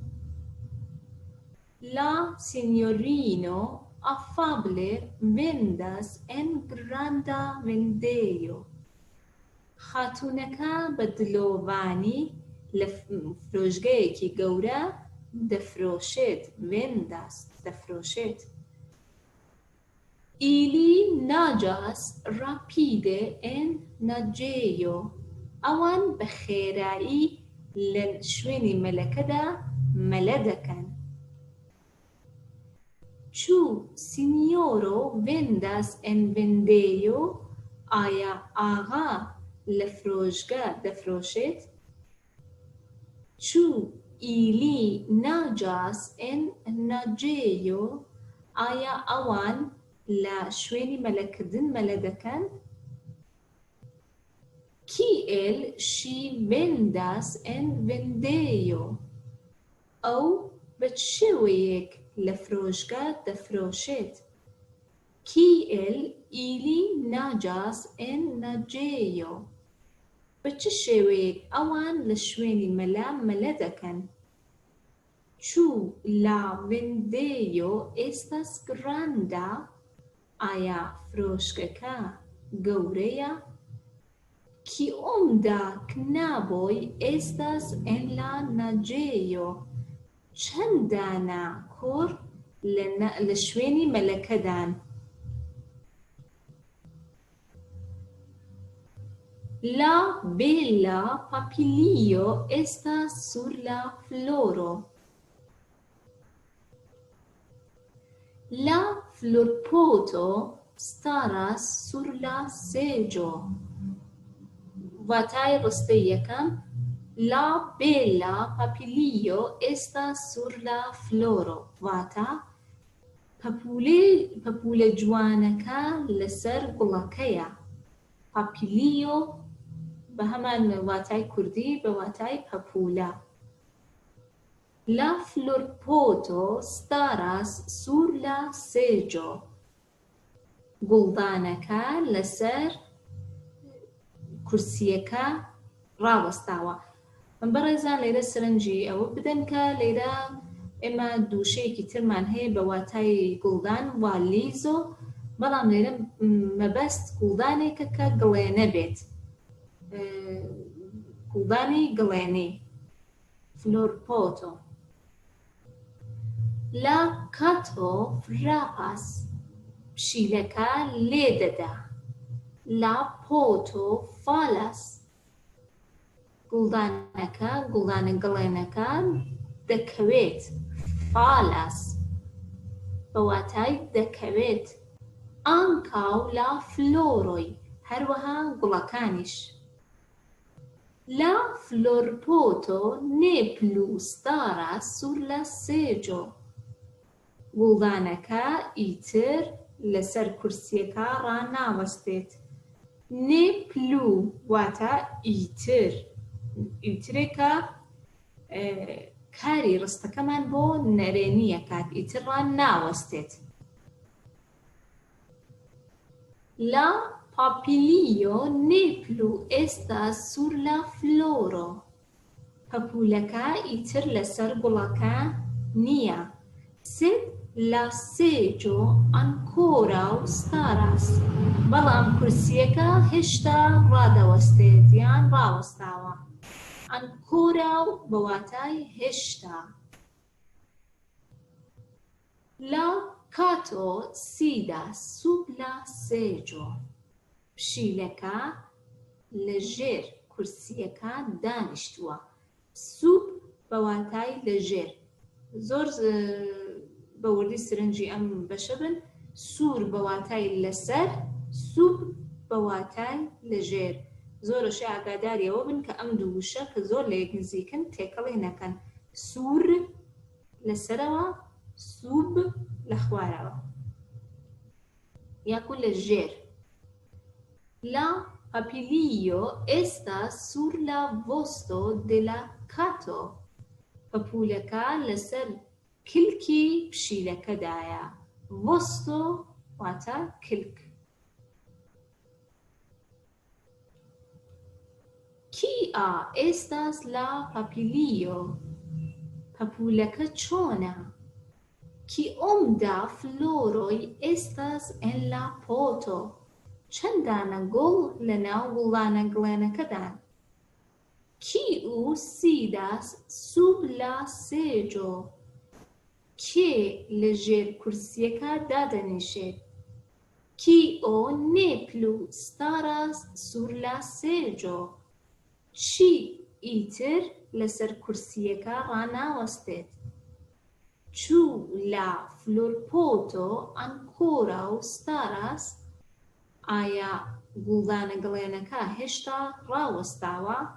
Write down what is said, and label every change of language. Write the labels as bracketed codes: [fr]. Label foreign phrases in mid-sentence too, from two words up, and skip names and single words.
[eo] La sinjorino afable vendas en granda vendejo, [ckb] خاتوونەکە بە دلۆڤانی لە فرۆشگایەکی گەورە دەفرۆشێت. ڤێنداس دەفرۆشێت. [eo] Ili naĝas rapide en naĝejo, [ckb] ئەوان بە خێرایی لە شوێنی مەلەکەدا مەلە دەکەن. [eo] Ĉu sinjoro vendas en vendejo؟ [ckb] ئایا ئاغا لە فرۆشگا دەفرۆشێت؟ [eo] Ĉu ili naĝas en naĝejo؟ [ckb] ئایا ئەوان لە شوێنی مەلەکردن مەلە دەکەن؟ [eo] Kiel ŝi vendas en vendejo؟ [ckb] ئەو بە چ شێوەیەک لە فرۆشگا دەفرۆشێت؟ [eo] Kiel ili naĝas en naĝejo؟ [ckb] بە چ شێوەیەک ئەوان لە شوێنی مەلا مەلە دەکەن؟ [eo] Ĉu la vendejo estas granda؟ [ckb] ئایا فرۆشگەکە گەورەیە؟ [eo] Kiom da knaboj estas en la naĝejo؟ [ckb] چەند دانە کۆڕ لە شوێنی مەلەکەدان؟ [eo] La bela papilio estas sur la floro. La florpoto staras sur la seĝo. [ckb] Vātای ڕستەی یەکەم [eo] La bela papilio estas sur la floro. [ckb] واتە پەپولە جوانەکە لەسەر گوڵەکەیە. Papilio بە هەمان واتای کوردی بە واتای پەپولە. [eo] La florpoto staras sur la seĝo. [ckb] گوڵدانەکە لەسەر کورسیەکە ڕاوەستاوە. بەڕێزان لێرە سەرنجی ئەوە بدەن کە لێرە ئێمە دووشەیەکی ترمان هەیە بە واتای گوڵدان وا لیزۆ، بەڵام لێرە مەبەست گوڵدانێکە کە گڵێنە بێت. گوڵدانی گڵێنی florpoto. [eo] La kato frapas. [ckb] پشیلەکە لێ دەدا. [eo] La poto falas. [ckb] گوڵدانەکە گوڵدانە گڵێنەکە دەکەوێت. falas بە واتای دەکەوێت. [eo] Ankaŭ la floroj [ckb] هەروەها گوڵەکانیش. [eo] La florpoto ne plu staras sur la seĝo. [ckb] گوڵدانەکە ئیتر لەسەر کورسیەکە ڕاناوەستێت. [eo] Ne plu [ckb] واتە ئیتر. ئیترێکە کاری ڕستەکەمان بۆ نەرێنیە کات ئیتر ڕاناوەستێت. [eo] La papilio ne plu estas sur la floro. [ckb] پەپولەکە ئیتر لەسەر گوڵەکە نییە. [eo] Sed la seĝo ankoraŭ staras. [ckb] بەڵام کورسیەکە هێشتا ڕادەوەستێت یان ڕاوەستاوە. Ankoraŭ بە واتای هێشتا. [eo] La kato sidas sub la seĝo. [ckb] پشیلەکە لەژێر کورسیەکە دانیشتووە. سوب بە واتای لەژێر. زۆر بە وردی سرنجی ئەم بەشە بن. سوور بە واتای لەسەر، سوب بە واتای لەژێر. زۆرەشی ئاگاداریەوە بن کە ئەم دوو وشە کە زۆر لە یەک نزیکن تێکەڵی نەکەن. سوور لەسەرەوە، سوب لە خوارەوە یاکو لەژێر. [eo] La papilio estas sur la vosto de la kato. [ckb] پەپولەکە لەسەر کلکی پشیلەکەدایە. vosto واتە کلک. [eo] Kia estas la papilio؟ [ckb] پەپولەکە چۆنە؟ [eo] Kiom da floroj estas en la poto؟ [ckb] چەند دانە گوڵ لەناو گوڵدانە گڵێنەکەدان؟ [eo] Kiu sidas sub la seĝo؟ [ckb] کێ لەژێر کورسیەکە دادەنیشێت؟ [eo] Kio ne plu staras sur la seĝo؟ [ckb] چی ئیتر لەسەر کورسیەکە ڕاناوەستێت؟ [eo] Ĉu la florpoto ankoraŭ staras. [ckb] ئایا گوڵدانە گڵێنەکە هێشتا ڕاوەستاوە؟